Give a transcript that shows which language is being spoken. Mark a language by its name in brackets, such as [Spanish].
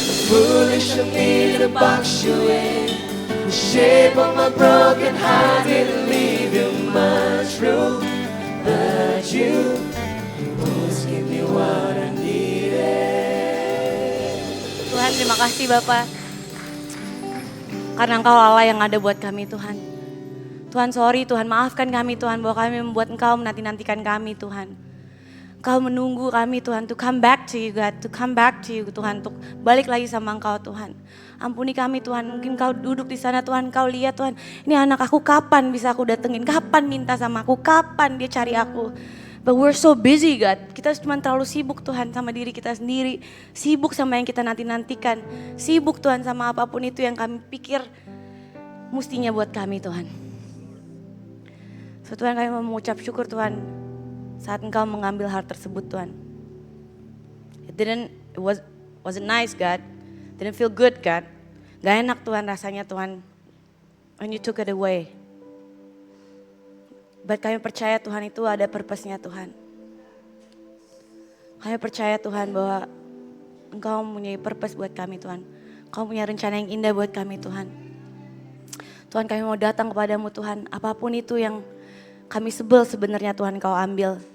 [English] Foolish of me to box you in. The shape of my broken heart didn't leave you much room. But you always give me what I needed. [Indonesian] Tuhan, terima kasih Bapak. Karena Engkau Allah yang ada buat kami Tuhan. Tuhan sorry Tuhan, maafkan kami Tuhan bahwa kami membuat Engkau menanti-nantikan kami Tuhan. Engkau menunggu kami Tuhan, [English] to come back to you [Indonesian] God, to come back to you Tuhan, untuk balik lagi sama Engkau Tuhan. Ampuni kami Tuhan, mungkin Kau duduk di sana Tuhan, Kau lihat Tuhan, ini anak aku kapan bisa aku datengin, kapan minta sama aku, kapan dia cari aku. [English] But we're so busy God, [Indonesian] kita cuma terlalu sibuk Tuhan sama diri kita sendiri, sibuk sama yang kita nanti-nantikan, sibuk Tuhan sama apapun itu yang kami pikir mustinya buat kami Tuhan. So Tuhan, kami mau mengucap syukur Tuhan saat Engkau mengambil hal tersebut Tuhan. [English] It wasn't nice God, didn't feel good God, [Indonesian] gak enak Tuhan rasanya Tuhan [English] when you took it away. [Indonesian] But kami percaya Tuhan itu ada purpose-nya Tuhan. Kami percaya Tuhan bahwa Engkau mempunyai purpose buat kami Tuhan. Engkau punya rencana yang indah buat kami Tuhan. Tuhan, kami mau datang kepadamu Tuhan, apapun itu yang kami sebel sebenarnya Tuhan Kau ambil.